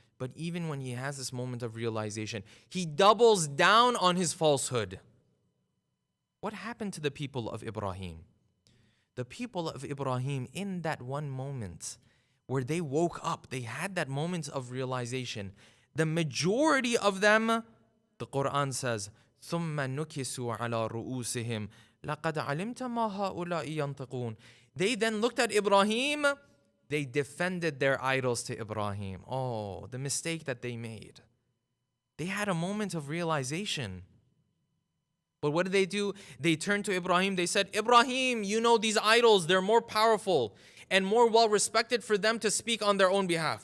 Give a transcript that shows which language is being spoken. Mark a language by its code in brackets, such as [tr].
[en] But even when he has this moment of realization, he doubles down on his falsehood. What happened to the people of Ibrahim? The people of Ibrahim, in that one moment where they woke up, they had that moment of realization. The majority of them, the Quran says, [ar] ثُمَّ نُكِسُوا عَلَى رُؤُوسِهِمْ لَقَدْ عَلِمْتَ مَا هَؤُلَاءِ يَنْطِقُونَ. [en] They then looked at Ibrahim, they defended their idols to Ibrahim. Oh, the mistake that they made. They had a moment of realization. But what did they do? They turned to Ibrahim, they said, Ibrahim, you know these idols, they're more powerful and more well respected for them to speak on their own behalf.